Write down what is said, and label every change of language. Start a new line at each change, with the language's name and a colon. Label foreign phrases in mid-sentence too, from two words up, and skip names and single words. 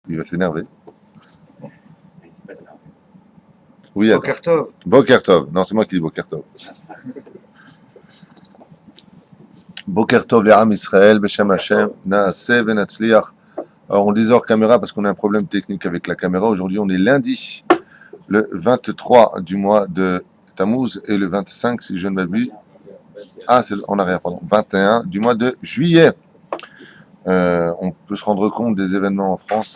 French: Il va s'énerver. Oui, attends.
Hebrew: בוקר טוב. בוקר טוב.
French: Non, c'est moi qui dis
Hebrew: בוקר טוב. בוקר טוב, les עם ישראל, בשם השם, נעשה ונצליח.
French: Alors, on disait hors caméra parce qu'on a un problème technique avec la caméra. Aujourd'hui, on est lundi, le 23 du mois de Tammuz et le 25, si je ne m'abuse. Ah, c'est en arrière, pardon. 21 du mois de juillet. On peut se rendre compte des événements en France.